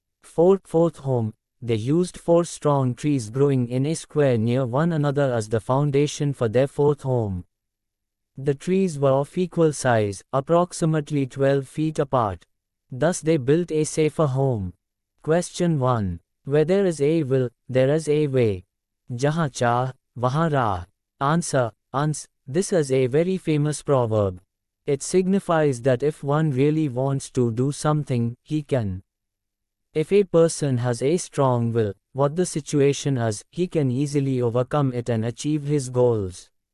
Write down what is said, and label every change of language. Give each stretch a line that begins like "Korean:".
English: Fourth home. They used 4 strong trees growing in a square near one another as the foundation for their 4th home. The trees were of equal size, approximately 12 feet apart. Thus they built a safer home. Question 1. Where there is a will, there is a way.
Hindi: Jahan चाह, वहाँ राह.
English: Answer. Ans. This is a very famous proverb. It signifies that if one really wants to do something, he can. If a person has a strong will, what the situation is, he can easily overcome it and achieve his goals.